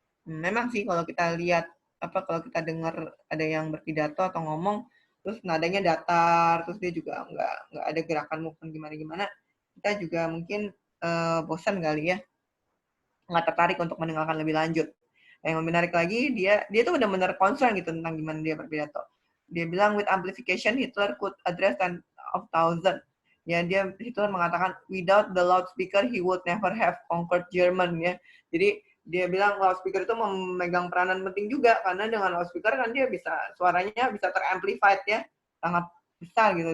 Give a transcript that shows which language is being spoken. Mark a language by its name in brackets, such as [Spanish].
[Indonesian] Memang sih kalau kita lihat kalau kita dengar ada yang berpidato atau ngomong terus nadanya datar, terus dia juga nggak ada gerakan movement gimana-gimana, kita juga mungkin bosan kali ya, nggak tertarik untuk mendengarkan lebih lanjut. Yang menarik lagi, dia tuh benar-benar concern gitu tentang gimana dia berpidato. Dia bilang [English] with amplification Hitler could address 10,000. [Indonesian] Ya, Hitler mengatakan [English] without the loudspeaker he would never have conquered German ya. [Indonesian] Jadi dia bilang loudspeaker itu memegang peranan penting juga, karena dengan loudspeaker kan dia bisa, suaranya bisa teramplified ya, sangat besar gitu.